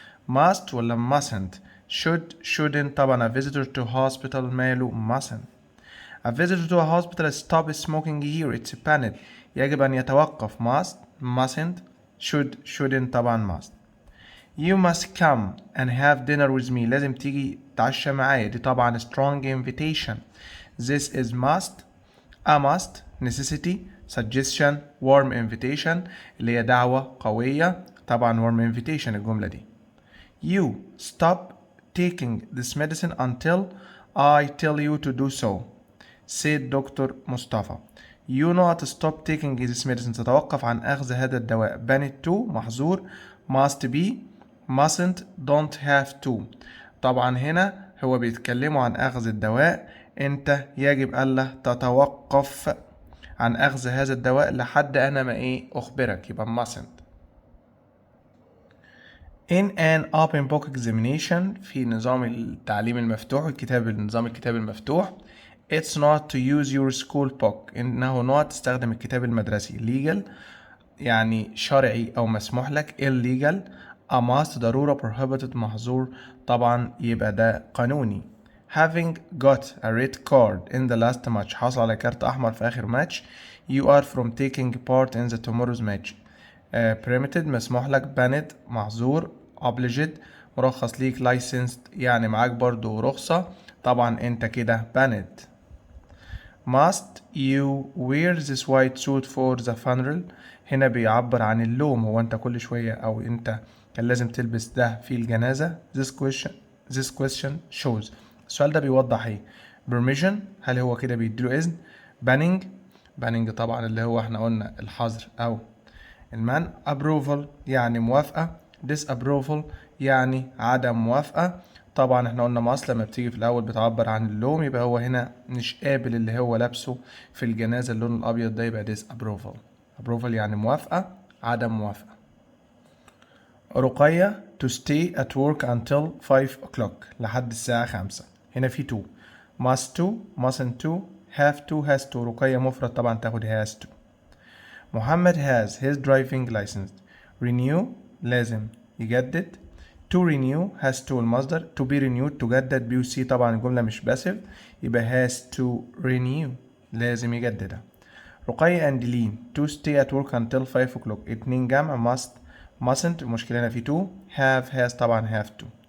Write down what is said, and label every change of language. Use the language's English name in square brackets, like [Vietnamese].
[English] must ولا mustn't؟ shouldn't. طبعا a visitor to hospital ماله mustn't. A visitor to a hospital stop smoking here. It's banned. [Arabic] يجب أن يتوقف. [English] mustn't. shouldn't. طبعا must. You must come and have dinner with me. [Arabic] لازم تيجي تعشى معايا، دي طبعا [English] strong invitation. This is must. A must necessity suggestion warm invitation [Arabic] اللي هي دعوة قوية، [English] طبعا warm invitation [Arabic] الجملة دي. [English] You stop taking this medicine until I tell you to do so said doctor Mustafa. You not stop taking this medicine، [Arabic] تتوقف عن أخذ هذا الدواء. [English] banned to محظور. must be mustn't don't have to. [Arabic] طبعا هنا هو بيتكلموا عن أخذ الدواء، أنت يجب ألا تتوقف عن أخذ هذا الدواء لحد أنا ما أخبرك، يبقى mustn't. [English] In an open book examination [Arabic] في نظام التعليم المفتوح نظام الكتاب المفتوح [English] It's not to use your school book. [Arabic] إنه not تستخدم الكتاب المدرسي. legal يعني شرعي أو مسموح لك. [English] illegal a must ضرورة. [Arabic] prohibited محظور، طبعا يبقى ده قانوني. [English] having got a red card in the last match، [Arabic] حصل على كارت أحمر في آخر ماتش. [English] you are from taking part in the tomorrow's match. [Arabic] permitted مسموح لك. banned محظور. obliged مرخص ليك. licensed يعني معاك برضو رخصة، طبعا انت كده banned. [English] must you wear this white suit for the funeral؟ [Arabic] هنا بيعبر عن اللوم، هو انت كل شوية او انت كان لازم تلبس ده في الجنازة. [English] this question shows، [Arabic] السؤال ده بيوضح ايه؟ permission هل هو كده بيديله اذن؟ banning طبعا اللي هو احنا قلنا الحظر او المنع. approval يعني موافقة. disapproval يعني عدم موافقة. طبعا احنا قلنا ماس لما بتيجي في الاول بتعبر عن اللوم، يبقى هو هنا مش قابل اللي هو لابسه في الجنازة اللون الابيض ده، يبقى disapproval. approval يعني موافقة، عدم موافقة. [English] Ruqayya to stay at work until 5 o'clock [Arabic] لحد الساعة 5. [English] هنا في to must to mustn't to have to has to. [Arabic] رقية مفرد طبعا تاخد has to. [English] Muhammad has his driving license. [Arabic] renew لازم يجدد. [English] to renew has to المصدر. to be renewed تجدد. [Arabic] بي وسي طبعا الجملة مش باسف، يبقى [English] has to renew [Arabic] لازم يجددها. [English] Ruqayya and Leen to stay at work until 5 o'clock. [Arabic] اتنين جمع. [English] must mustn't [Arabic] المشكلة هنا في [English] to. have has طبعا have to.